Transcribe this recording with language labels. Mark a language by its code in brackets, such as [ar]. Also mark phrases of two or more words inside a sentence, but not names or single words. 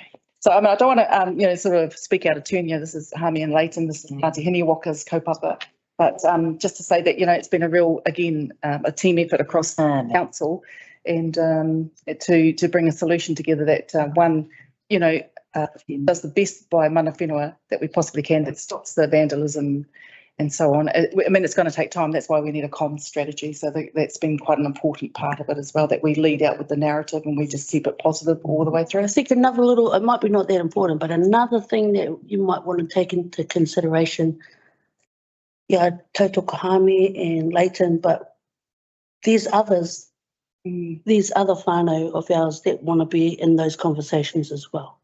[en] So I don't want to sort of speak out of turn. This is Hami and Leighton, this is Ngāti Hiniwaka's kaupapa. But just to say that it's been a real, again, a team effort across the council, and to bring a solution together that does the best by [mi] mana whenua [en] that we possibly can, that stops the vandalism and so on. It's going to take time. That's why we need a comms strategy. So that's been quite an important part of it as well, that we lead out with the narrative and we just keep it positive all the way through. I think another little, it might be not that important, but another thing that you might want to take into consideration, Tautoko Hami and Leighton, but there's others, these other whānau of ours that want to be in those conversations as well.